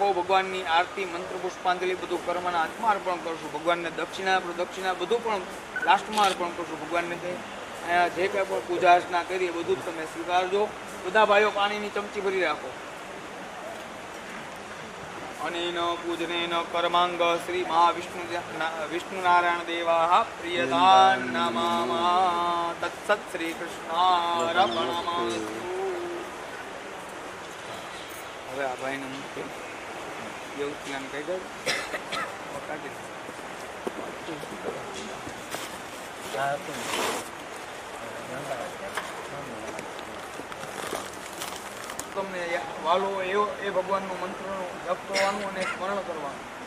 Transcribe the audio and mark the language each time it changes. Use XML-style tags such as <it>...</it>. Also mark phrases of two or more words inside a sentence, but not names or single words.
<gu>ભગવાનની આરતી મંત્ર પુષ્પાંજલિ બધું કર્મના હાથમાં અર્પણ કરશું. ભગવાનને દક્ષિણા પ્રદક્ષિણા બધું પણ લાસ્ટમાં અર્પણ કરશું. ભગવાનને જે કંઈ પણ પૂજા અર્ચના કરીએ બધું જ તમે સ્વીકારજો. બધા ભાઈઓ પાણીની ચમચી ભરી રાખો.</gu> <sa>अनेन पूजनेन कर्मांग श्री महाविष्णु विष्णुनारायण देवा प्रियतान् नमामः तत्सत् श्री कृष्णार्पणमस्तु।</sa> <gu>હવે આ ભાઈને મૂકે એવું જ્ઞાન કહી દે કાઢી તમને વાલો એવો એ ભગવાનનું મંત્રનો જપ કરવાનું અને સ્મરણ કરવાનું.</gu>